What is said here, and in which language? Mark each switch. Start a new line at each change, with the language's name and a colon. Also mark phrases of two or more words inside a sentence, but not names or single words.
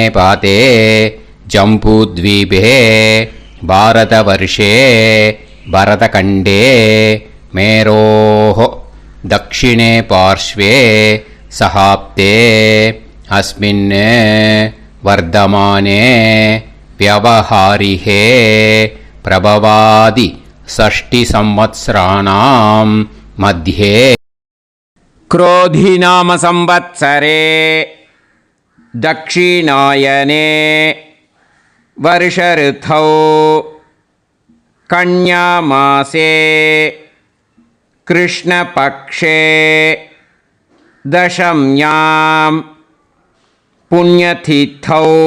Sanskrit: भारते जम्बूद्वीपे भारतवर्षे भरतखण्डे मेरोः दक्षिणे पार्श्वे शकाब्दे अस्मिन् वर्तमाने व्यावहारिके प्रभवादि षष्टि संवत्सराणां मध्ये क्रोधिनाम संवत्सरे दक्षिणायने वर्ष ऋतौ कन्यामासे कृष्णपक्षे दशम्यां पुण्यतिथौ